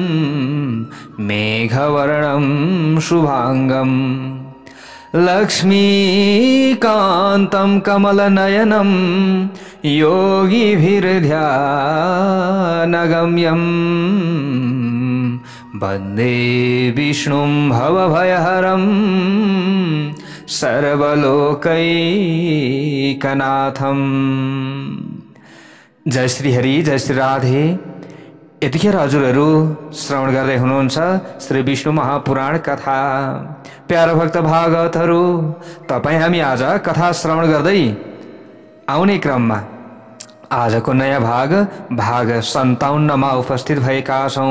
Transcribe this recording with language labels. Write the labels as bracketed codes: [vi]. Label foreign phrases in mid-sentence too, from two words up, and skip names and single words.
[sa] मेघवर्णं शुभांगं लक्ष्मीकान्तं कमलनयनं योगिभिर्ध्यानगम्यं वन्दे विष्णुं भवभयहरं सर्वलोकैकनाथं। [ne] जय श्री हरि, जय श्री राधे। यतिखेर हजुरहरू श्रवण गर्दै हुनुहुन्छ श्री विष्णु महापुराण कथा। प्यारो भक्त भागवतहरू, तपाईँ हामी आज कथा श्रवण गर्दै आउने क्रममा आजको नयाँ भाग 57 मा उपस्थित भएका छौं।